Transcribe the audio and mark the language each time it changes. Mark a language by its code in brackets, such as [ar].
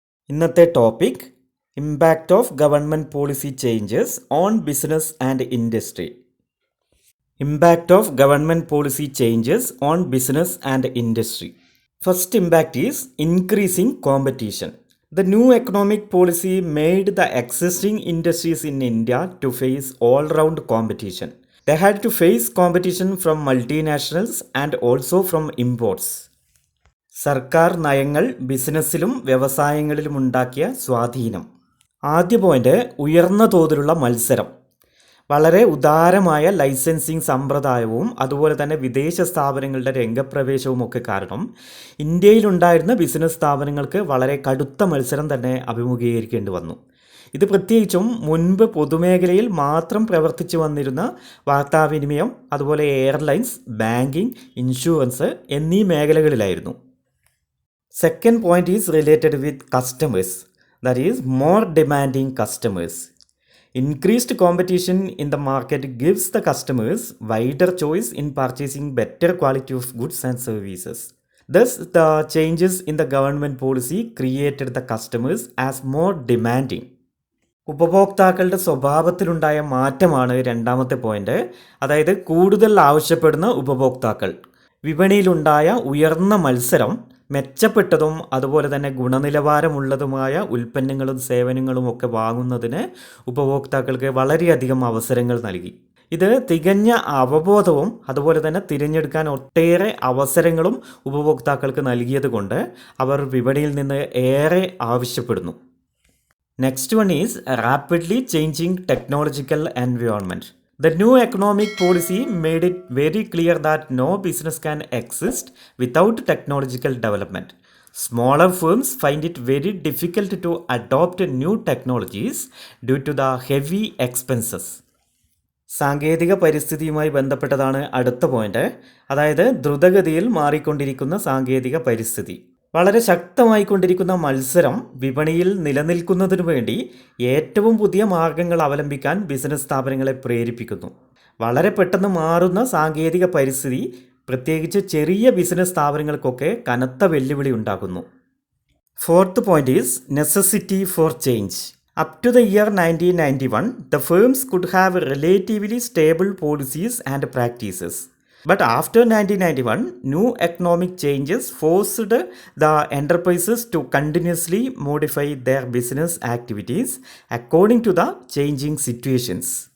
[en] ഇന്നത്തെ topic impact of government policy changes on business and industry. Impact of government policy changes on business and industry. First impact is increasing competition. The new economic policy made the existing industries in India to face all-round competition. They had to face competition from multinationals and also from imports. [ml] സർക്കാർ നയങ്ങൾ ബിസിനസ്സിലും വ്യവസായങ്ങളിലും ഉണ്ടാക്കിയ സ്വാധീനം. ആദ്യ point, ഉയർന്ന തോതിലുള്ള മത്സരം. വളരെ ഉദാരമായ licensing സമ്പ്രദായവും അതുപോലെ തന്നെ വിദേശ സ്ഥാപനങ്ങളുടെ രംഗപ്രവേശവും ഒക്കെ കാരണം ഇന്ത്യയിലുണ്ടായിരുന്ന ബിസിനസ് സ്ഥാപനങ്ങൾക്ക് വളരെ കടുത്ത മത്സരം തന്നെ അഭിമുഖീകരിക്കേണ്ടി വന്നു. ഇത് പ്രത്യേകിച്ചും മുൻപ് പൊതുമേഖലയിൽ മാത്രം പ്രവർത്തിച്ചു വന്നിരുന്ന വാർത്താവിനിമയം, അതുപോലെ എയർലൈൻസ്, ബാങ്കിങ്, ഇൻഷുറൻസ് എന്നീ മേഖലകളിലായിരുന്നു. [en] Second point is related with customers, that is more demanding customers. Increased competition in the market gives the customers wider choice in purchasing better quality of goods and services. Thus, the changes in the government policy created the customers as more demanding. [ml] ഉപഭോക്താക്കളുടെ സ്വഭാവത്തിലുണ്ടായ മാറ്റമാണ് രണ്ടാമത്തെ point. അതായത് കൂടുതൽ ആവശ്യപ്പെടുന്ന ഉപഭോക്താക്കൾ. വിപണിയിലുണ്ടായ ഉയർന്ന മത്സരം മെച്ചപ്പെട്ടതും അതുപോലെ തന്നെ ഗുണനിലവാരമുള്ളതുമായ ഉൽപ്പന്നങ്ങളും സേവനങ്ങളും ഒക്കെ വാങ്ങുന്നതിന് ഉപഭോക്താക്കൾക്ക് വളരെയധികം അവസരങ്ങൾ നൽകി. ഇത് തികഞ്ഞ അവബോധവും അതുപോലെ തന്നെ തിരഞ്ഞെടുക്കാൻ ഒട്ടേറെ അവസരങ്ങളും ഉപഭോക്താക്കൾക്ക് നൽകിയത് കൊണ്ട് അവർ വിപണിയിൽ നിന്ന് ഏറെ ആവശ്യപ്പെടുന്നു. [en] Next one is rapidly changing technological environment. The new economic policy made it very clear that no business can exist without technological development. Smaller firms find it very difficult to adopt new technologies due to the heavy expenses. [ml] സാങ്കേതിക പരിസ്ഥിതിയുമായി ബന്ധപ്പെട്ടതാണ് അടുത്ത point. അതായത് ദ്രുതഗതിയിൽ മാറിക്കൊണ്ടിരിക്കുന്ന സാങ്കേതിക പരിസ്ഥിതി. വളരെ ശക്തമായിക്കൊണ്ടിരിക്കുന്ന മത്സരം വിപണിയിൽ നിലനിൽക്കുന്നതിനു വേണ്ടി ഏറ്റവും പുതിയ മാർഗങ്ങൾ അവലംബിക്കാൻ ബിസിനസ് സ്ഥാപനങ്ങളെ പ്രേരിപ്പിക്കുന്നു. വളരെ പെട്ടെന്ന് മാറുന്ന സാങ്കേതിക പരിസ്ഥിതി പ്രത്യേകിച്ച് ചെറിയ ബിസിനസ് സ്ഥാപനങ്ങൾക്കൊക്കെ കനത്ത വെല്ലുവിളി ഉണ്ടാക്കുന്നു. [en] Fourth point is necessity for change. Up to the year 1991, the firms could have relatively stable policies and practices. But after 1991, new economic changes forced the enterprises to continuously modify their business activities according to the changing situations.